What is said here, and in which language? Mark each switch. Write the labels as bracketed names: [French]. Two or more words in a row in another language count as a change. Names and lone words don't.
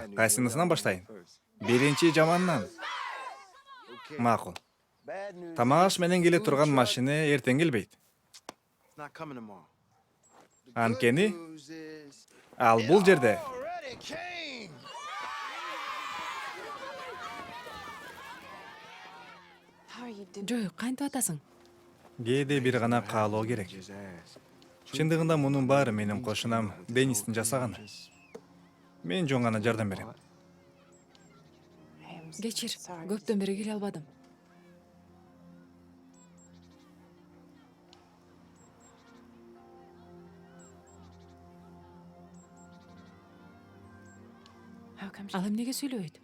[Kyrgyz] Кайсынысынан баштайын? Биринчи жамандан. Макул. Тамак аш менен келе турган машина эртең келбейт. [English] It's not coming tomorrow. [Kyrgyz] Анткени ал бул жерде [English] Already came. [Kyrgyz] Жок, кантип атасың? кээде бир гана каалоо керек. [English] Just ask. [Kyrgyz] Чындыгында мунун баары менин кошунам Денистин жасаганы. Мен жөн гана жардам берем. Кечир, көптөн бери келе албадым. Ал эмнеге сүйлөбөйт?